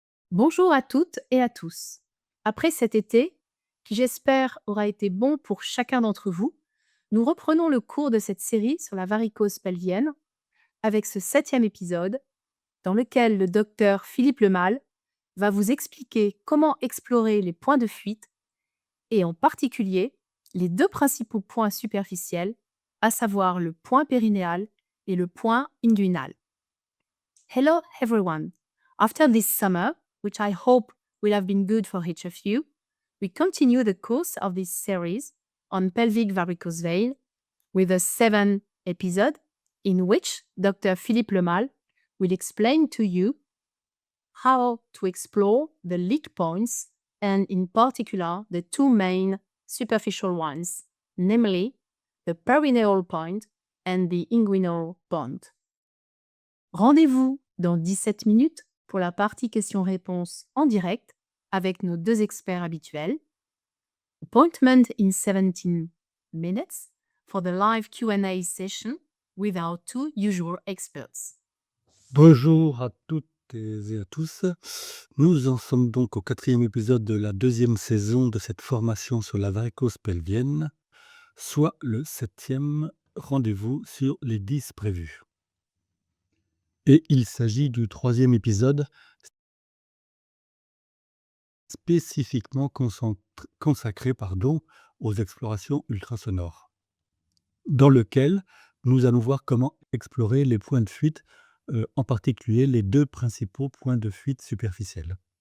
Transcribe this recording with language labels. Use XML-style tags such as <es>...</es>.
<fr>Bonjour à toutes et à tous. Après cet été, qui j'espère aura été bon pour chacun d'entre vous, nous reprenons le cours de cette série sur la varicose pelvienne avec ce 7e épisode dans lequel le docteur Philippe Lemal va vous expliquer comment explorer les points de fuite et en particulier les deux principaux points superficiels, à savoir le point périnéal et le point inguinal.</fr> <en>Hello everyone. After this summer, which I hope will have been good for each of you, we continue the course of this series on pelvic varicose vein with a 7th episode in which Dr. Philippe Lemal will explain to you how to explore the leak points and in particular the two main superficial ones, namely the perineal point and the inguinal point.</en> <fr>Rendez-vous dans 17 minutes pour la partie questions-réponses en direct avec nos deux experts habituels.</fr> <en>Appointment in 17 minutes for the live Q&A session with our two usual experts.</en> <fr>Bonjour à toutes et à tous. Nous en sommes donc au 4e épisode de la 2e saison de cette formation sur la varicose pelvienne, soit le 7e rendez-vous sur les 10 prévus. Et il s'agit du 3e épisode spécifiquement consacré aux explorations ultrasonores, dans lequel nous allons voir comment explorer les points de fuite, en particulier les deux principaux points de fuite superficiels.</fr>